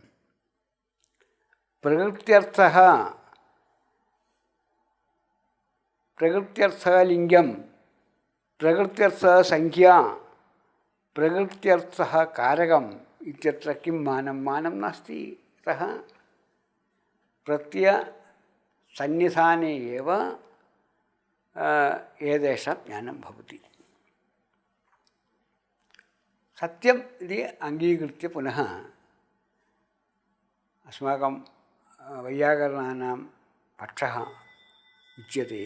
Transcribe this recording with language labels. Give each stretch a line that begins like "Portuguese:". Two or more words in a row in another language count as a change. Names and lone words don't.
Sanskrit: പ്രകൃത്യർത്ഥഃ ലിംഗം, പ്രകൃത്യർത്ഥഃ സംഖ്യ, പ്രകൃത്യർത്ഥഃ കാരകം ഇത്യത്ര കിം മാനം? മാനം നാസ്തി. അतः പ്രത്യയസന്നിധാനെ एव एतेषां ज्ञानं भवति. सत्यम् इति अङ्गीकृत्य पुनः अस्माकं वैयाकरणानां पक्षः उच्यते.